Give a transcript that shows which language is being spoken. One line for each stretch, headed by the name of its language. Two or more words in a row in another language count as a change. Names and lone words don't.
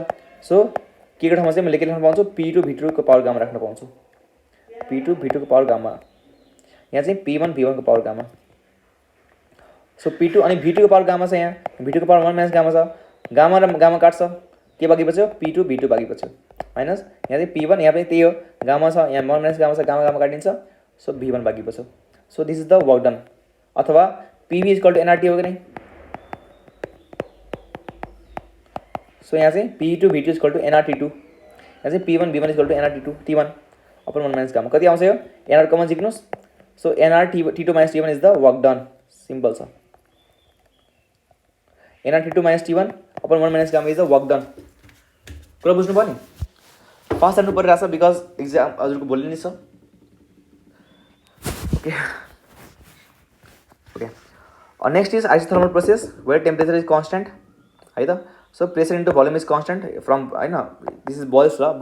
Nepali: सो के को ठाउँमा चाहिँ मैले के राख्न पाउँछु p2 v2 को
English: power gamma
Nepali: राख्न पाउँछु p2 v2 को
English: power gamma
Nepali: यहाँ चाहिँ p1 v1 को
English: power gamma
Nepali: सो p2 अनि v2 को
English: power gamma
Nepali: छ यहाँ v2 को
English: power 1 minus gamma
Nepali: छ गामा र गामा काट्छ के बाँकी बच्यो p2 v2 बाँकी बच्यो माइनस यहाँ चाहिँ p1 यहाँ पनि त्यही हो गामा छ यहाँ
English: 1 minus gamma
Nepali: छ गामा काटिन्छ सो v1 बाँकी बच्यो
English: so this is the work done
Nepali: अथवा pv
English: equal to
Nepali: nrt हो कि नै सो यहाँ चाहिँ P2 V2
English: equal to
Nepali: NR T2, यहाँ चाहिँ P1 V1
English: equal to
Nepali: NR T2 T1
English: upon 1 minus gamma
Nepali: कति आउँछ यो NR कमन झिक्नुहोस्.
English: so NR T2 minus T1 is the work done.
Nepali: सिम्पल छ.
English: NR T2 minus T1 upon 1 minus gamma is the work done.
Nepali: कुरा बुझ्नुभयो नि. फास्ट हान्नु परिरहेछ
English: because exam
Nepali: हजुरको भोलि नै छ.
English: okay okay. next is isothermal process where temperature is constant है त. so pressure into volume is constant from होइन, this is Boyle's ल.